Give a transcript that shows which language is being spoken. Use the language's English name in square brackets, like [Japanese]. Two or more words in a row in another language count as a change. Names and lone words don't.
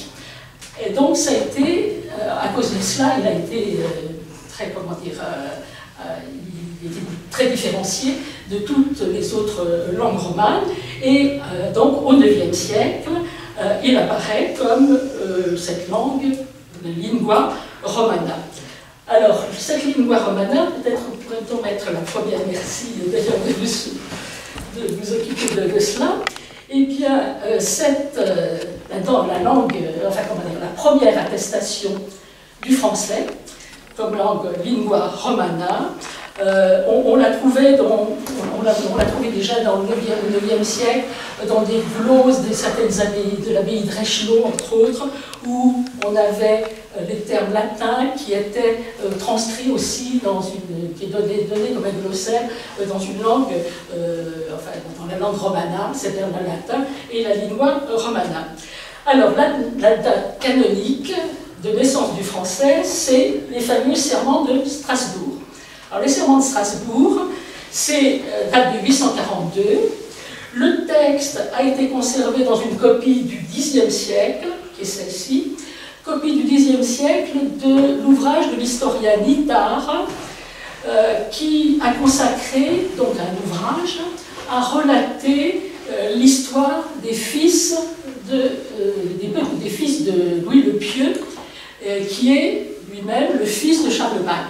[French] Et donc ça a été, à cause de cela, il a été très, comment dire, il était très différencié de toutes les autres langues romanes, et donc au IXe siècle, il apparaît comme cette langue, la [Latin] lingua romana. [French] Alors, cette [Latin] lingua romana, [French] peut-être pourrait-on mettre la première, merci d'ailleurs de vous occuper de cela. Eh bien, la langue, enfin comment dire, la première attestation du français comme langue [Latin] lingua romana, [French] on l'a trouvé déjà dans le 9e siècle, dans des gloses de certaines abbayes, de l'abbaye de Reichenau, entre autres, où on avait les termes latins qui étaient transcrits aussi qui est donné comme un glossaire dans une langue, enfin dans la langue romana, c'est-à-dire le latin, et la [Latin] lingua romana. [French] Alors, la date canonique de naissance du français, c'est les fameux serments de Strasbourg. Alors, les serments de Strasbourg, c'est date de 842. Le texte a été conservé dans une copie du Xe siècle, qui est celle-ci, copie du Xe siècle de l'ouvrage de l'historien Nithard, qui a consacré donc un ouvrage à relater l'histoire des fils de Louis le Pieux, qui est lui-même le fils de Charlemagne.